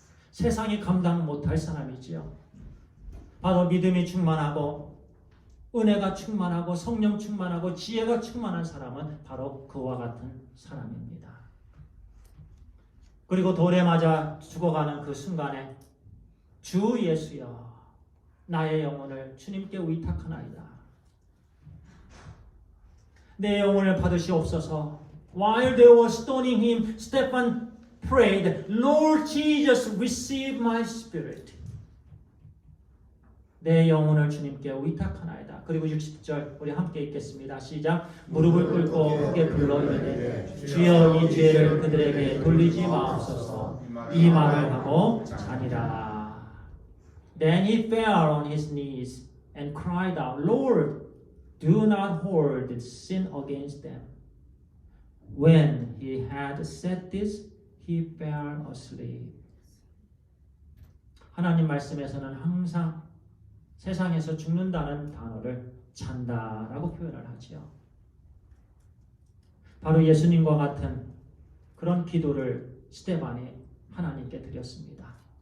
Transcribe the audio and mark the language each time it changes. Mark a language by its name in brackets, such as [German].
[Korean] 세상이 감당 못할 사람이지요. 바로 믿음이 충만하고 은혜가 충만하고 성령 충만하고 지혜가 충만한 사람은 바로 그와 같은 사람입니다. 그리고 돌에 맞아 죽어가는 그 순간에 주 예수여 나의 영혼을 주님께 위탁하나이다. 내 영혼을 받으시옵소서. [English] While they were stoning him, Stephen prayed, Lord Jesus, receive my spirit. [Korean] 내 영혼을 주님께 위탁하나이다. 그리고 60절 우리 함께 읽겠습니다. 시작. 무릎을 꿇고 크게 불러 이르되 주여 이 죄를 그들에게 돌리지 마옵소서. 이 말을 하고 자니라. [English] Then he fell on his knees and cried out, Lord, do not hold this sin against them. When he had said this, he fell asleep. [Korean] 하나님 말씀에서는 항상 세상에서 죽는다는 단어를 잔다라고 표현을 하지요. 바로 예수님과 같은 그런 기도를 스데반이 하나님께 드렸습니다.